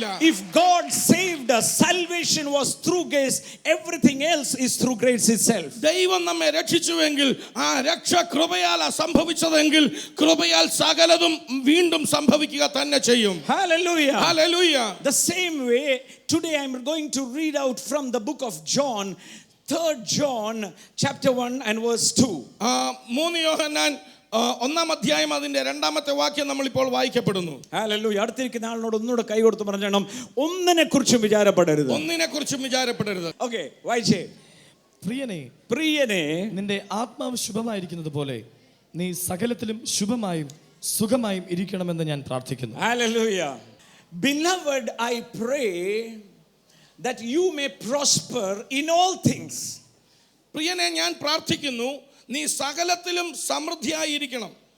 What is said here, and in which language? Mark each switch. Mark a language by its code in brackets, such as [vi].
[en] If God saved us, salvation was through grace, everything else is through grace itself. [ml] ദൈവം നമ്മെ രക്ഷിച്ചുവെങ്കിൽ ആ രക്ഷ കൃപയാലാ സംഭവിച്ചതെങ്കിൽ കൃപയാൽ സകലതും വീണ്ടും സംഭവിക്കുക തന്നെ ചെയ്യും. [en] Hallelujah. Hallelujah. The same way, today I am going to read out from the book of John, 3rd John chapter 1 and verse 2. [ml] 3 യോഹന്നാൻ 1-ാം അധ്യായം അതിന്റെ 2-ാമത്തെ വാക്യം നമ്മൾ ഇപ്പോൾ വായിക്കപ്പെടുന്നു. ഹല്ലേലൂയ. അടുത്തിരിക്കുന്ന ആളിനോട് ഒന്നുകൂടെ കൈ കൊടുത്ത് പറഞ്ഞണം, ഒന്നിനെക്കുറിച്ചും വിചാരപ്പെടരുത്. ഒന്നിനെക്കുറിച്ചും വിചാരപ്പെടരുത്. ഓക്കേ, വായിച്ചേ. പ്രിയനേ, നിന്റെ ആത്മാവ് ശുഭമായിരിക്കുന്നത് പോലെ നീ സകലത്തിലും ശുഭമായും സുഖമായും ഇരിക്കണമെന്ന് ഞാൻ പ്രാർത്ഥിക്കുന്നു. [en] Hallelujah. Beloved, I pray that you may prosper in all things. [ml] പ്രിയനെ, ഞാൻ പ്രാർത്ഥിക്കുന്നു നീ സകലത്തിലും സമൃദ്ധിയായിരിക്കണം.